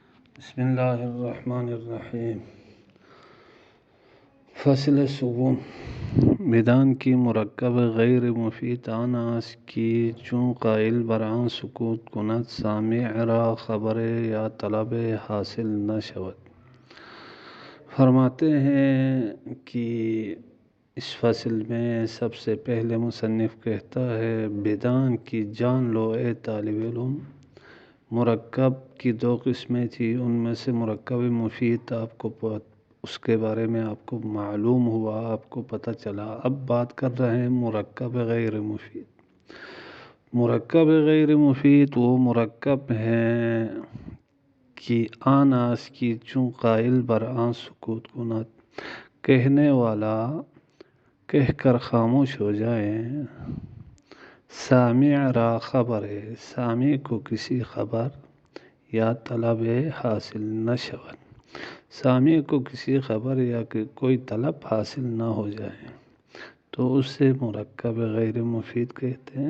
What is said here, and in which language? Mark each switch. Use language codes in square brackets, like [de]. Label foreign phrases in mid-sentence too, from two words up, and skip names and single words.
[ar] بسم اللہ الرحمن الرحیم۔ [fa] فصل سوم بدان کی مرکب غیر مفید آناس کی چون قائل برآن سکوت کند سامع را خبر یا طلب حاصل نہ شود۔ [ur] فرماتے ہیں کہ اس فصل میں سب سے پہلے مصنف کہتا ہے [fa] بدان کی [ur] جان لو اے طالب علم، مرکب کی دو قسمیں تھی، ان میں سے مرکب مفید آپ کو اس کے بارے میں آپ کو معلوم ہوا، آپ کو پتہ چلا۔ اب بات کر رہے ہیں مرکب غیر مفید۔ مرکب غیر مفید وہ مرکب ہیں کہ [fa] آناس کی چون قائل برآں سکوت کند، [ur] کہنے والا کہہ کر خاموش ہو جائے، [fa] سامع را خبر [ur] ہے، سامع کو کسی خبر یا طلب حاصل [fa] نہ شود، [ur] سامع کو کسی خبر یا کوئی طلب حاصل نہ ہو جائے تو اس سے مرکب غیر مفید کہتے ہیں۔